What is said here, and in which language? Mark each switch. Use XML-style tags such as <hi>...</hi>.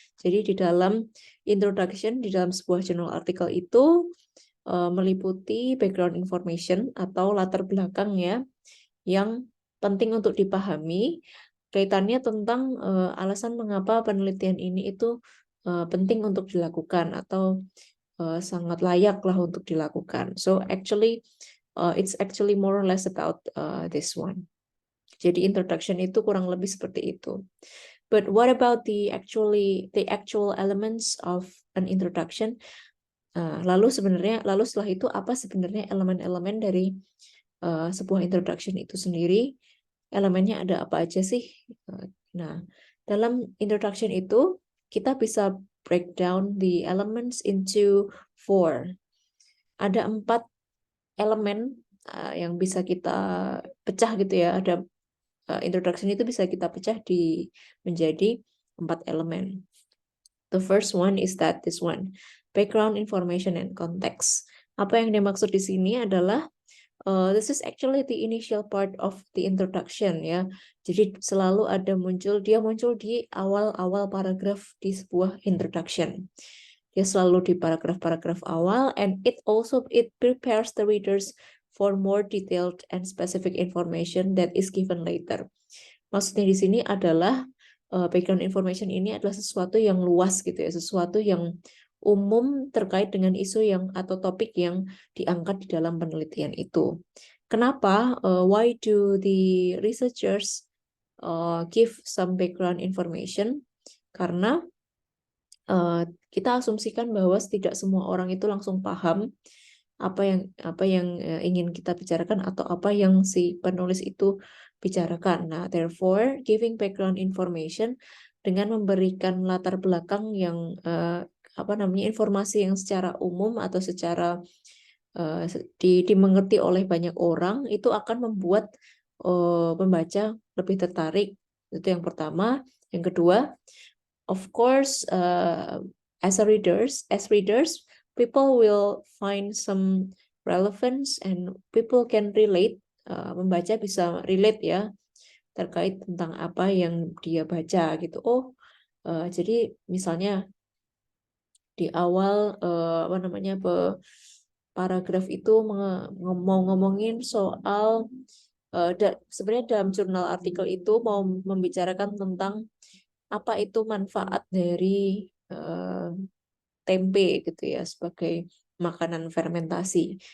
<id>Jadi di dalam introduction, di dalam sebuah journal artikel itu meliputi background information atau latar belakang ya, yang penting untuk dipahami kaitannya tentang alasan mengapa penelitian ini itu penting untuk dilakukan atau sangat layak lah untuk dilakukan.</id> <en>So actually, it's actually more or less about this one.</en> <id>Jadi introduction itu kurang lebih seperti itu.</id> <en>But what about the actual elements of an introduction?</en> <id>Lalu setelah itu apa sebenarnya elemen-elemen dari sebuah introduction itu sendiri? Elemennya ada apa aja sih? Nah, dalam introduction itu kita bisa</id> <en>break down the elements into 4.</en> <id>Ada 4 elemen yang bisa kita pecah gitu ya. Ada introduction itu bisa kita pecah menjadi 4 elemen.</id> <en>The first one is this one, background information and context.</en> <id>Apa yang dimaksud di sini adalah</id> <en>this is actually the initial part of the introduction ya.</en> <id>Jadi selalu muncul di awal-awal paragraf di sebuah introduction. Dia selalu di paragraf-paragraf awal,</id> <en>and it prepares the readers for more detailed and specific information that is given later.</en> <id>Maksudnya di sini adalah background information ini adalah sesuatu yang luas gitu ya, sesuatu yang umum terkait dengan isu atau topik yang diangkat di dalam penelitian itu. Kenapa?</id> <en>Why do the researchers give some background information?</en> <id>Karena kita asumsikan bahwa tidak semua orang itu langsung paham apa yang ingin kita bicarakan atau apa yang si penulis itu bicarakan. Nah,</id> <en>therefore, giving background information</en> <id>dengan memberikan latar belakang yang informasi yang secara umum atau secara dimengerti oleh banyak orang, itu akan membuat pembaca lebih tertarik. Itu yang pertama.</id> <en>Yang kedua, of course, as readers, people will find some relevance and people can relate.</en> <id>Membaca bisa relate ya terkait tentang apa yang dia baca gitu. Oh, jadi misalnya di awal apa namanya paragraf itu mau ngomongin soal sebenarnya dalam jurnal artikel itu mau membicarakan tentang apa itu manfaat dari tempe gitu ya sebagai makanan fermentasi.</id>